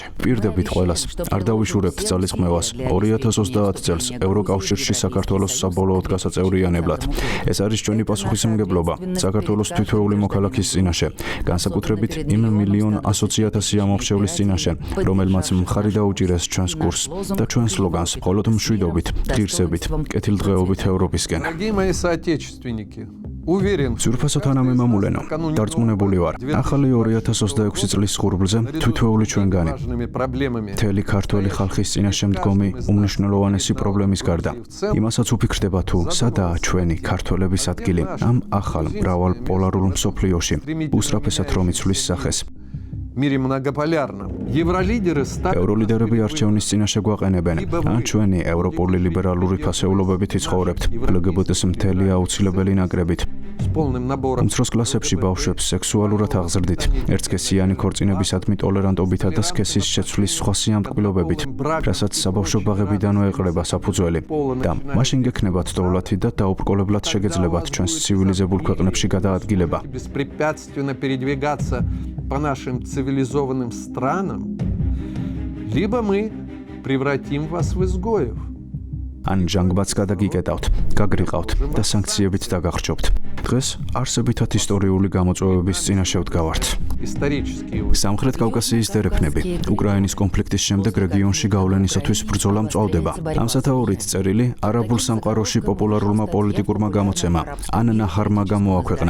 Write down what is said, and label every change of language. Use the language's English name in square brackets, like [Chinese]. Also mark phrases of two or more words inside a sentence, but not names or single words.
[Georgian] პირდებით ყველას არ დავიშურებთ ძალისხმევას 2030 წელს ევროკავშირში საქართველოს საბოლოოდ გასაწევრიანებლად. ეს არის ჩვენი პასუხისმგებლობა საქართველოს თითოეული მოქალაქის წინაშე, განსაკუთრებით იმ მილიონ 100,000 ამომრჩევლის წინაშე, რომელმაც მხარი დაუჭირეს ჩვენს კურსს და ჩვენს სლოგანს მხოლოდ მშვიდობით, ღირსებით, კეთილდღეობით ევროპისკენ. [Russian] Дорогие мои соотечественники, уверен, [Georgian] ძურფასო თანამემამულენო, დარწმუნებული ვარ, ახალი 2026 წლის ღურბლზე თითოეული ჩვენგანი [Russian] важными проблемами. [Georgian] მთელი ქართველი ხალხის წინაშე მდგომი უმნიშვნელოვანესი პრობლემის გარდა იმასაც უფიქრდება თუ სადაა ჩვენი ქართველების ადგილი ამ ახალ მრავალ პოლარულ მსოფლიოში უსწრაფესად რომ იცვლის სახეს. [Russian] В мире многополярном. Евролидеры стали [Georgian] ევროლიდერები არჩევნის წინაშე გვაყენებენ, ან ჩვენი ევროპული ლიბერალური ფასეულობებით იცხოვრებთ LGBT-ს მთელი აუცილებელი ნაკრებით. [Russian] с полным набором [Georgian] უმცროს კლასებში ბავშვებს სექსუალურად აღზრდით, ერთსქესიანი ქორწინებისადმი ტოლერანტობითა და სქესის შეცვლის სხვა სიამტკბილობებით, რასაც საბავშვო ბაღებიდანვე ეყრება საფუძველი და მაშინ გექნებათ დოვლათი და დაუბრკოლებულად შეგეძლებათ ჩვენს ცივილიზებულ ქვეყნებში გადაადგილება. [Russian] беспрепятственно передвигаться по нашим цивилизованным странам, либо мы превратим вас в изгоев. [Georgian] ან ჟანგბაც გადაგიკეტავთ, გაგრიყავთ და სანქციებით დაგახრჩობთ. დღეს არსებითად ისტორიული გამოწვევების წინაშე ვდგავართ. სამხრეთ კავკასიის დერეფნები უკრაინის კონფლიქტის შემდეგ რეგიონში გავლენისათვის ბრძოლა მწვავდება. ამ სათაურით წერილი არაბულ სამყაროში პოპულარულმა პოლიტიკურმა გამოცემა ან ნაჰარმა გამოაქვეყნა.